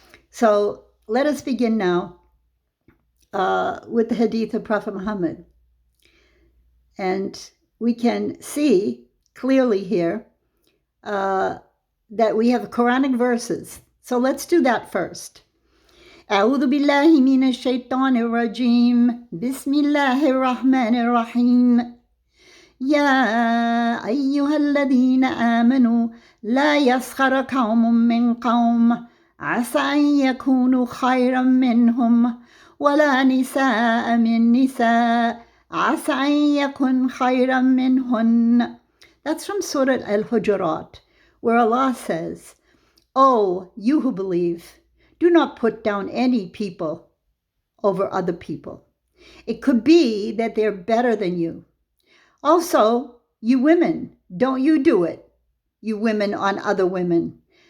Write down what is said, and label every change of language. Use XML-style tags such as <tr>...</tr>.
<en>So let us begin now with the hadith of Prophet Muhammad. And we can see clearly here that we have Quranic verses. So let's do that first.</en> <ar>أعوذ بالله من الشيطان الرجيم بسم الله الرحمن الرحيم يا أيها الذين آمنوا لا يسخر قوم من قوم عسى أن يكونوا خيرا منهم ولا نساء من نساء عسى أن يكن خيرا منهن.</ar> <en>That's from Surah Al-Hujurat, where Allah says, "Oh, you who believe, do not put down any people over other people. It could be that they're better than you. Also, you women, don't you do it, you women on other women.</en>